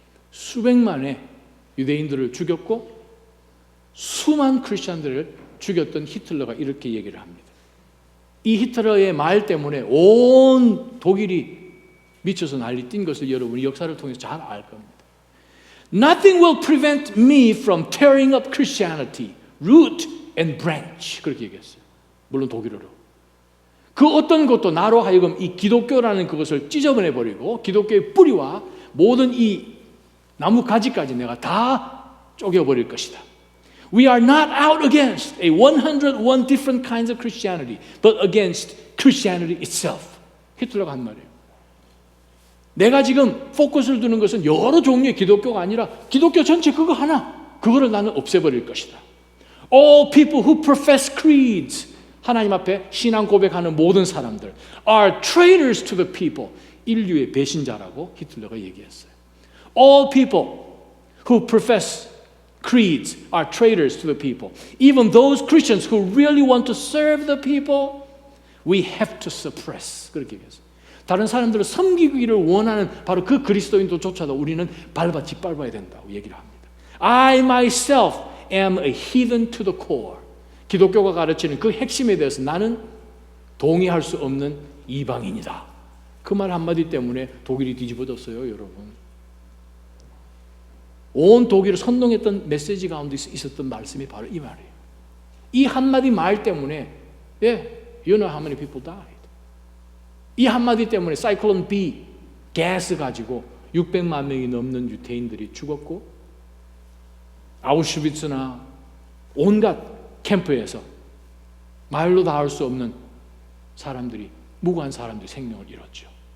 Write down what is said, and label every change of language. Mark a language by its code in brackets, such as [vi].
[ko] 수백만의 유대인들을 죽였고 수만 크리스찬들을 죽였던 히틀러가 이렇게 얘기를 합니다. 이 히틀러의 말 때문에 온 독일이 미쳐서 난리 뛴 것을 여러분이 역사를 통해서 잘 알 겁니다. [en] Nothing will prevent me from tearing up Christianity, root and branch. [ko] 그렇게 얘기했어요. 물론 독일어로. 그 어떤 것도 나로 하여금 이 기독교라는 그것을 찢어버려버리고 기독교의 뿌리와 모든 이 나무 가지까지 내가 다 쪼개버릴 것이다. [en] We are not out against a 101 different kinds of Christianity, but against Christianity itself. [ko] 히틀러가 한 말이에요. 내가 지금 포커스를 두는 것은 여러 종류의 기독교가 아니라 기독교 전체 그거 하나, 그거를 나는 없애버릴 것이다. [en] All people who profess creeds, [ko] 하나님 앞에 신앙 고백하는 모든 사람들 [en] are traitors to the people. [ko] 인류의 배신자라고 히틀러가 얘기했어요. [en] All people who profess creeds are traitors to the people. Even those Christians who really want to serve the people, we have to suppress. [ko] 그렇게 얘기했어요. 다른 사람들을 섬기기를 원하는 바로 그 그리스도인도조차도 우리는 짓밟아야 된다고 얘기를 합니다. [en] I myself am a heathen to the core. [ko] 기독교가 가르치는 그 핵심에 대해서 나는 동의할 수 없는 이방인이다. 그 말 한마디 때문에 독일이 뒤집어졌어요, 여러분. 온 독일을 선동했던 메시지 가운데 있었던 말씀이 바로 이 말이에요. 이 한마디 말 때문에 [en] you know how many people died. [ko] 이 한마디 때문에 사이클론 B 가스 가지고 600만 명이 넘는 유태인들이 죽었고 아우슈비츠나 온갖 캠프에서 말로 다 할 수 없는 사람들이 무고한 사람들이 생명을 잃었죠.